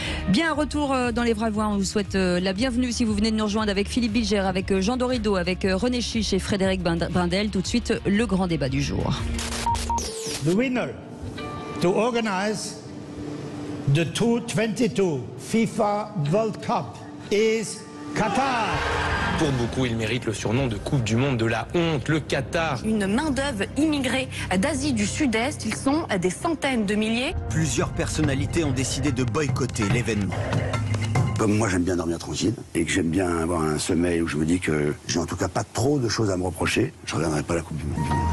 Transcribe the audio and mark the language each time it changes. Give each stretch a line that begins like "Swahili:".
French: Bien, retour dans les vraies voix. On vous souhaite la bienvenue si vous venez de nous rejoindre avec Philippe Bilger, avec Jean Dorido, avec René Chiche et Frédéric Brindel. Tout de suite, le grand débat du jour.
English: The winner to organize the 2022 FIFA World Cup is Qatar.
French: Pour beaucoup, il mérite le surnom de Coupe du Monde de la honte, le Qatar. Une main-d'œuvre immigrée d'Asie du Sud-Est, ils sont des centaines de milliers. Plusieurs personnalités ont décidé de boycotter l'événement. Comme moi j'aime bien dormir tranquille et que j'aime bien avoir un sommeil où je me dis que j'ai en tout cas pas trop de choses à me reprocher, je ne regarderai pas la Coupe du Monde.